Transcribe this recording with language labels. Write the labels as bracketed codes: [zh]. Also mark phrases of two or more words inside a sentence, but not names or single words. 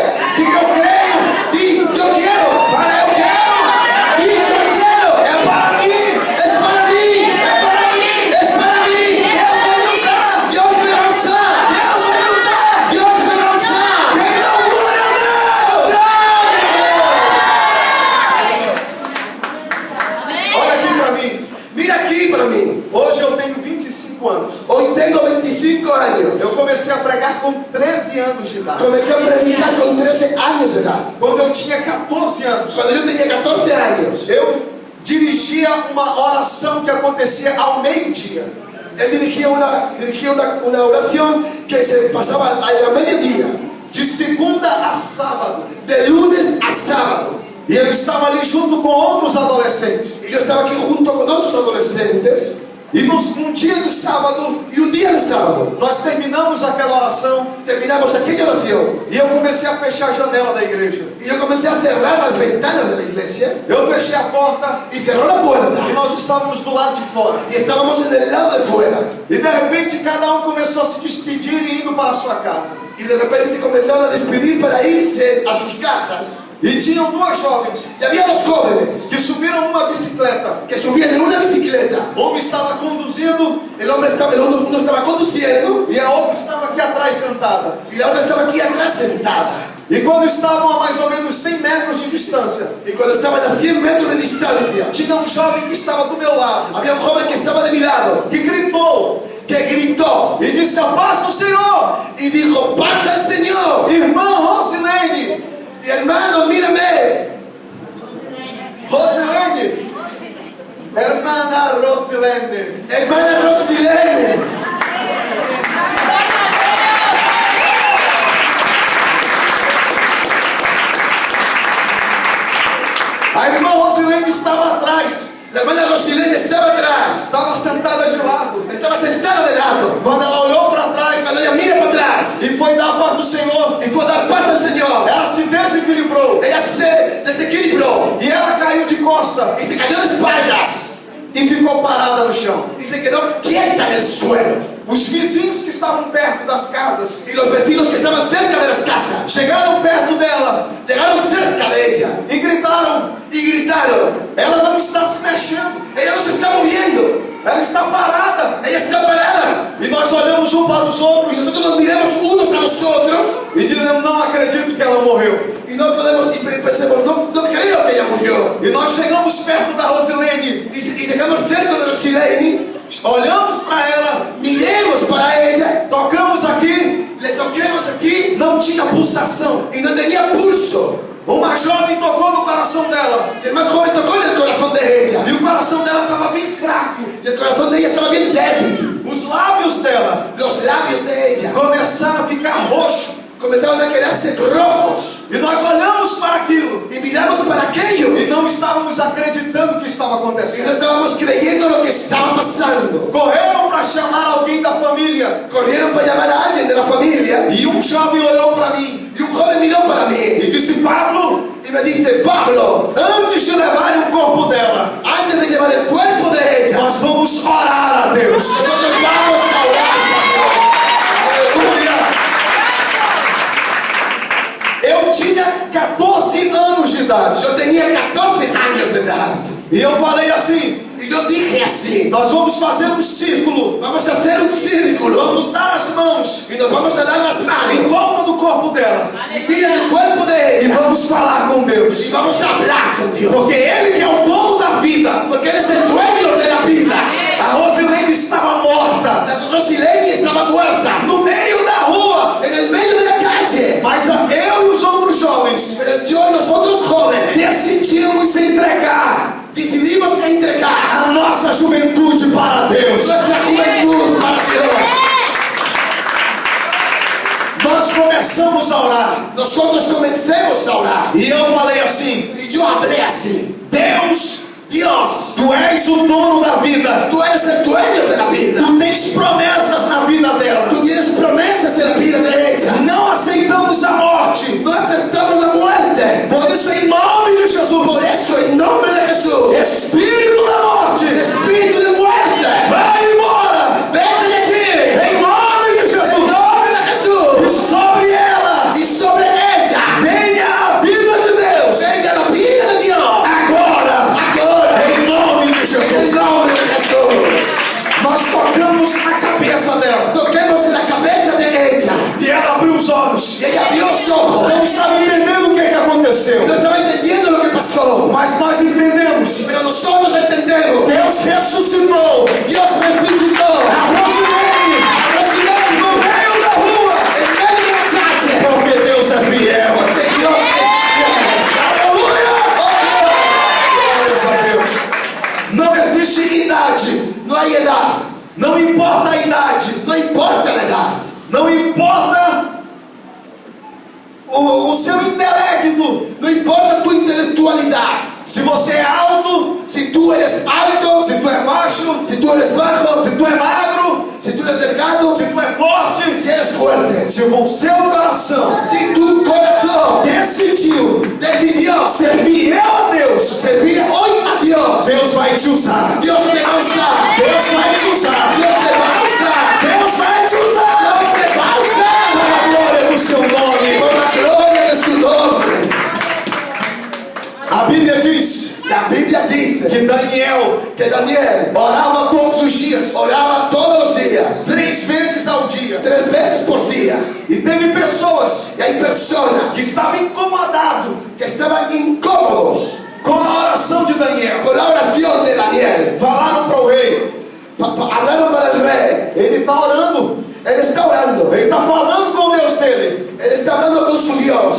[pt] Diga eu creio. [es] Di, yo quiero. [pt] Para eu quero. [es] Di, yo quiero. [pt] É para mim. [es] Es para mí. [pt] É para mim. [es] Es para mí. [pt] Deus vai me usar. [es] Dios me va a usar. [pt] Deus vai me usar. [es] Dios me va a usar. [pt] Quem não glória a Deus. Olha aqui para mim. [es] Mira aquí para mí. [pt] Hoje eu tenho 25 anos. [es] Hoy tengo 25 años. [pt] Eu comecei a pregar com 13 anos de idade. [es] Comencé a predicar con 13 años de edad. [pt] Quando eu tinha 14 anos, [es] Cuando yo tenía 14 años, [pt] eu dirigia uma oração que acontecia ao meio-dia. [es] él dirigía una oración que se pasaba a mediodía, [pt] De segunda a sábado. [es] de lunes a sábado. [pt] E eu estava ali junto com outros adolescentes. [es] Y yo estaba aquí junto con otros adolescentes. [pt] E num dia de sábado, [es] Y un día de sábado [pt] nós terminamos aquela oração. [es] terminamos aquella oración. [pt] E eu comecei a fechar a janela da igreja. [es] Y yo comencé a cerrar las ventanas de la iglesia. [pt] Eu fechei a porta [es] Y cerró la puerta. [pt] e nós estávamos do lado de fora. [es] Y estábamos en el lado de fuera. [pt] E de repente cada um começou a se despedir e indo para a sua casa. [es] Y de repente se comenzaron a despedir para irse a sus casas. [pt] E tinham 2 jovens [es] Y había 2 jóvenes [pt] que subiram numa bicicleta. [es] que subían en una bicicleta. [pt] Um estava conduzindo [es] Uno estaba conduciendo [pt] e a outra estava aqui atrás sentada. [es] y la otra estaba aquí atrás sentada. [pt] E quando estavam a mais ou menos 100 metros de distância, [es] Y cuando estaban a 100 metros de distancia, [pt] tinha um jovem que estava do meu lado, [es] había un joven que estaba de mi lado, [pt] que gritou [es] que gritó [pt] e disse: "A paz do Senhor, [es] y dijo: ¡Paz al Señor! [pt] irmã Rosilene, [es] Y hermano, mírame, [pt] Rosilene, hermana Rosilene." [es] hermana Rosilene. [pt] A irmã Rosilene estava atrás, [es] La hermana Rosilene estaba atrás, [pt] estava sentada de lado. [es] estaba sentada de lado. [pt] Quando ela olhou para trás, [es] Cuando ella mira para atrás, paz. [pt] e foi dar a paz do Senhor. [es] Y fue a dar paz al Señor. [pt] Ela se desequilibrou [es] Ella se desequilibró [pt] e ela caiu de costa [es] y se cayó de espaldas [pt] e ficou parada no chão. [es] y se quedó quieta en el suelo. [pt] Os vizinhos que estavam perto das casas [es] Y los vecinos que estaban cerca de las casas [pt] chegaram perto dela [es] llegaron cerca de ella [pt] e gritaram: [es] y gritaron: [pt] ela não está se mexendo, [es] ella no se está moviendo, [pt] ela está parada. [es] ella está parada. [pt] E nós olhamos um para os [es] Y [pt] outros [es] nosotros nos miramos unos a los otros [pt] e dizemos: não acredito que ela morreu. [es] y no podemos, y pensemos, no creo que ella murió. [pt] E nós chegamos perto da Rosilene, [es] Y llegamos cerca de Rosilene, [pt] olhamos para ela, [es] miremos para ella, [pt] tocamos aqui, [es] le toquemos aquí [pt] não tinha pulsação. [es] y no tenía pulso. [pt] Uma jovem tocou no coração dela [es] Y el más joven tocó en el corazón de ella [pt] e o coração dela estava bem fraco. [es] y el corazón de ella estaba bien débil. [pt] Os lábios dela [es] Los labios de ella [pt] começaram a ficar roxos. [es] comenzaron a quedarse rojos [pt] E nós olhamos para aquilo [es] y miramos para aquello [pt] e não estávamos acreditando que estava [es] y no [pt] acontecendo. [es] estábamos creyendo lo que estaba pasando. [pt] Correram para chamar alguém da família [es] Corrieron para llamar a alguien de la familia [pt] e um jovem olhou para mim [es] y un joven miró para mí [pt] e disse: [es] Pablo, y me dice: Pablo, [pt] antes de levarem o corpo dela, [es] antes de llevar el cuerpo de ella, [pt] nós vamos orar a Deus. [es] nosotros vamos a orar a Dios. [pt] Aleluia! Eu tinha 14 anos de idade [es] Yo tenía 14 años de edad [pt] e eu falei assim: [es] y yo dije así: [pt] nós vamos fazer um círculo, [es] vamos a hacer un círculo [pt] vamos dar as mãos [es] y nos vamos a dar las [pt] em [es] manos [pt] volta do corpo dela [es] y mira el cuerpo de [pt] e [es] ella [pt] vamos falar com [es] y [pt] Deus, [es] vamos a hablar con Dios, [pt] porque Ele que é o dono da vida. [es] porque Él es el dueño de la vida. [pt] A Rosilene estava morta [es] La Rosilene estaba muerta [pt] no meio da rua, [es] en el medio de la calle, [pt] mas eu e os outros jovens [es] pero yo y nosotros jóvenes [pt] decidimos entregar [es] decidimos entregar [pt] a nossa juventude para Deus. [es] nuestra juventud para Dios. [pt] Nós começamos a orar [es] Nosotros comencemos a orar [pt] e eu falei assim: [es] y yo hablé así: [pt] Deus, [es] Dios, [pt] Tu és o dono da vida, [es] tú eres el dueño de la vida, [pt] Tu tens promessas na vida dela. [es] tú tienes promesas en la vida de ella, [pt] Não aceitamos a morte, [es] no aceptamos la muerte. [pt] por isso em nome de Jesus, [es] Por eso, en nombre de Jesús, [pt] Espírito da morte, [es] el espíritu de muerte, [pt] vai embora, [es] vete de aquí, [pt] em nome de [es] en [pt] Jesus. [es] nombre de [pt] E [es] Jesús, [pt] sobre ela [es] y sobre ella [pt] venha a vida de Deus [es] venga la vida de Dios, [pt] agora, [es] ahora, [pt] em nome de [es] en [pt] Jesus. [es] nombre de Jesús. [pt] Nós tocamos na cabeça dela [es] Toquemos en la cabeza de ella [pt] e ela abriu os olhos. [es] y ella abrió los ojos. [pt] Não estava entendendo o que aconteceu, [es] No estaba entendiendo lo que pasó, [pt] mas nós entendemos. [es] pero nosotros entendemos. [pt] Deus ressuscitou [es] Dios resucitó [pt] a Rosilene [es] a Rosilene [pt] no meio da rua, [es] en medio de la calle, [pt] porque Deus é fiel. [es] porque Dios es fiel. [pt] Aleluia! Oh, Glórias a Deus. Não existe idade, [es] no hay edad, [pt] não importa a idade, [es] no importa la edad, [pt] não importa o seu intelecto. [es] no importa tu intelectualidad. [pt] Se você é alto, [es] Si tú eres alto, [pt] se tu é baixo, [es] si tú eres bajo, [pt] se tu é magro, [es] si tú eres delgado, [pt] se tu é forte, [es] si eres fuerte, [pt] se o seu coração [es] si tu corazón [pt] decidiu [es] decidió [pt] ser fiel a Deus, [es] servir hoy a Dios, [pt] Deus vai te usar. [es] Dios te va a usar, [pt] Deus vai te usar. [es] Dios te va a usar, [pt] Deus vai te usar. [es] Dios te va a usar [pt] Para a glória do seu nome. [es] por la gloria de su nombre. [pt] A Bíblia diz [es] La Biblia dice [pt] que Daniel [es] que Daniel [pt] orava todos os dias, [es] oraba todos los días, [pt] 3 vezes ao dia. [es] 3 veces por día, [pt] E teve pessoas [es] y hay personas [pt] que estavam incomodadas [es] que estaban incómodos [pt] com a oração de Daniel. [es] con la oración de Daniel. [pt] Falaram para o rei: [es] Hablaron para el rey, [pt] ele está orando, [es] él está orando, [pt] ele está falando com o Deus dele. [es] él está hablando con su Dios,